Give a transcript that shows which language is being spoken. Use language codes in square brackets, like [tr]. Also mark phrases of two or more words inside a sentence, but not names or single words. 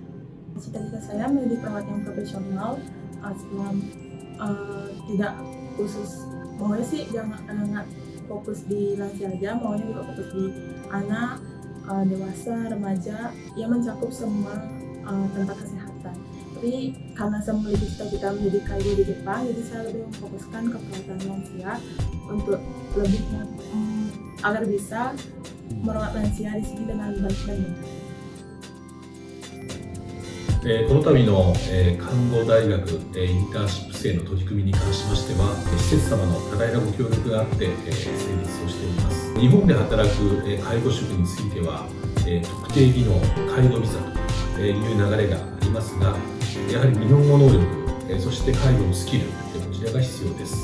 [id] Cita-cita saya menjadi perawat yang profesional, tidak khusus, maunya sih jangan fokus di lansia aja, maunya juga fokus di anak, dewasa, remaja, yang mencakup semua tempat kesehatan. Tapi karena saya memiliki cita-cita menjadi kaigo di Jepang, jadi saya lebih memfokuskan ke perawatan lansia untuk lebih agar bisa merawat lansia di sini dengan baik dan benar. [ja] この度の看護大学インターンシップ生の取り組みに関しましては、施設様の多大なご協力があって成立をしております。日本で働く介護職については、特定技能、介護ビザという流れがありますが、やはり日本語能力、そして介護のスキル、こちちらが必要です。